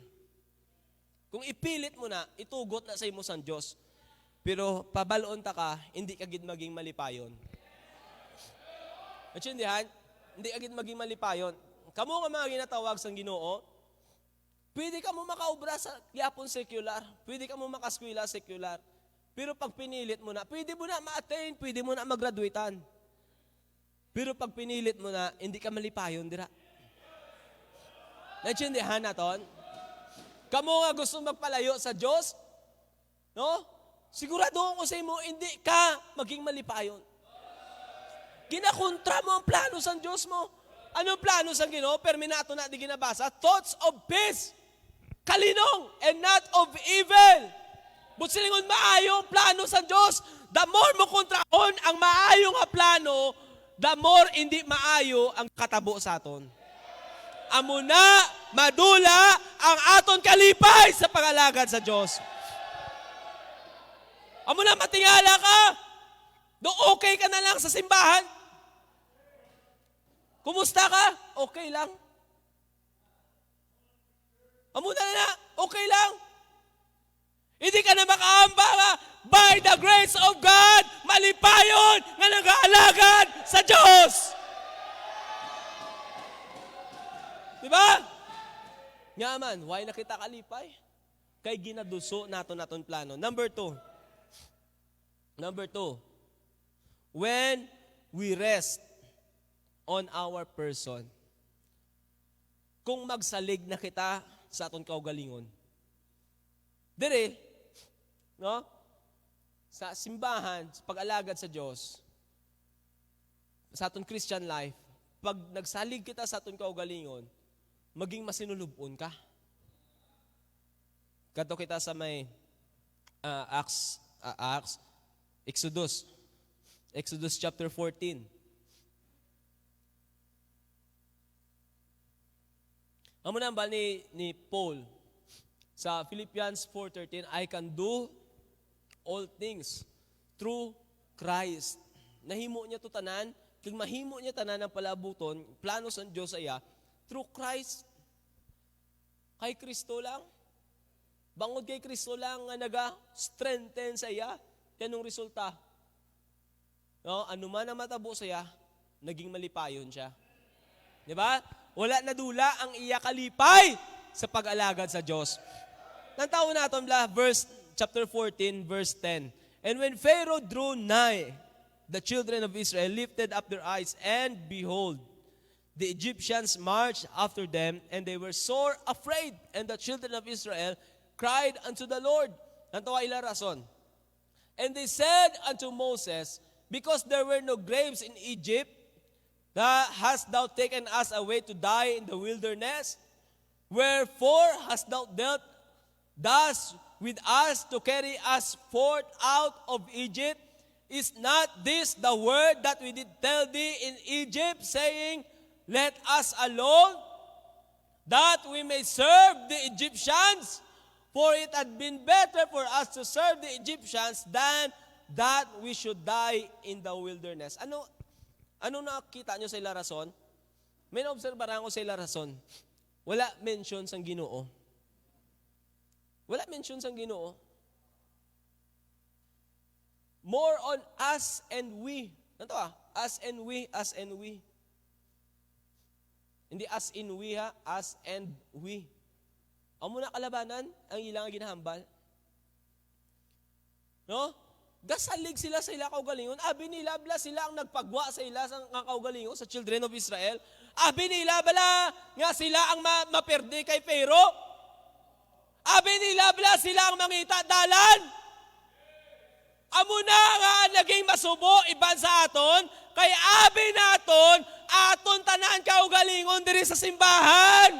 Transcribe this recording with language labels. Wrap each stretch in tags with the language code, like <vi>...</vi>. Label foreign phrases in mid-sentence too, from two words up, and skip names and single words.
<hil>Kung ipilit mo na, itugot na sa imo sang Dios. Pero pabalon ta ka, hindi ka gid maging malipayon. Naintindihan? Hindi ka gid maging malipayon. Kamo nga mga ginatawag sang Ginoo, pwede ka mo makaobra sa gyapon secular, pwede ka mo makaskwela secular. Pero pag pinilit mo na, pwede mo na ma-attain, pwede mo na mag-graduatean. Pero pag pinilit mo na, hindi ka malipayon, dira. Naintindihan naton? Kamo nga gusto magpalayo sa Diyos, no? Sigurado ko sa imo, hindi ka maging malipayon. Ginakontra mo ang plano sa Diyos mo. Anong plano sa Ginoo? Perminato na di ginabasa.</hil> <en>Thoughts of peace,</en> <hil>kalinong,</hil> <en>and not of evil.</en> <hil>But silingon maayo ang plano sa Diyos.</hil> <en>The more</en> <hil>mo kontrahon ang maayo nga plano,</hil> <en>the more</en> <hil>hindi maayo ang katabo sa aton. Amo na madula ang aton kalipay sa pangalagad sa Diyos. Amo na matingala ka. Do okay ka na lang sa simbahan. Kumusta ka? Okay lang. Amo na, okay lang. Hindi ka na makaamba nga,</hil> <en>by the grace of God,</en> <hil>malipayon nga nag-aalagad sa Diyos. Diba? Nga man, why na kita kalipay? Kay ginaduso naton plano.</hil> <en>Number two, when we rest on our person,</en> <hil>kung magsalig na kita sa aton kaugalingon, dire, no? Sa simbahan, sa pag-alagad sa Diyos, sa aton</hil> <en>Christian life,</en> <hil>pag nagsalig kita sa aton kaugalingon, maging masinulubon ka. Kadto kita sa may Exodus chapter 14. Amo na ang bal ni Paul Sa Philippians 4:13,</hil> <en>I can do all things through Christ.</en> <hil>Nahimo niya to tanan, kung mahimo niya tanan ang palabuton, plano sa Diyos aya,</hil> <en>through Christ.</en> <hil>Kay Kristo lang. Bangod kay Kristo lang nga naga-strengthen sa iya. Kanong resulta? No, ano man ang matabo sa iya, naging malipayon siya. Di ba? Wala na dula ang iya kalipay sa pag-alagad sa Diyos. Nantaw natin chapter 14, verse 10.</hil> <en>And when Pharaoh drew nigh, the children of Israel lifted up their eyes, and behold, the Egyptians marched after them, and they were sore afraid. And the children of Israel cried unto the Lord.</en> <hil>Nantawa ila rason.</hil> <en>And they said unto Moses, because there were no graves in Egypt, hast thou taken us away to die in the wilderness? Wherefore hast thou dealt thus with us to carry us forth out of Egypt? Is not this the word that we did tell thee in Egypt, saying, let us alone, that we may serve the Egyptians? For it had been better for us to serve the Egyptians than that we should die in the wilderness.</en> <hil>Ano nakita nyo sa ila rason? May naobserbaran ko sa ila rason. Wala mention sang Ginoo. Wala mention sang Ginoo.</hil> <en>More on us and we.</en> <hil>Ano to</hil> <en>Us and we, us and we. Hindi as in we ha, us and we.</en> <hil>Amo na kalabanan ang ilang ginahambal. No? Gasalig sila sa ila kaugalingon. Abi nila bala sila ang nagpagwa sa ila sa kaugalingon sa</hil> <en>children of Israel.</en> <hil>Abi nila bala nga sila ang maperde kay Pharaoh. Abi nila bala sila ang mangita dalan. Amo na nga naging masubo iban sa aton kay abi naton aton tanan kaugalingon diri sa simbahan.</hil>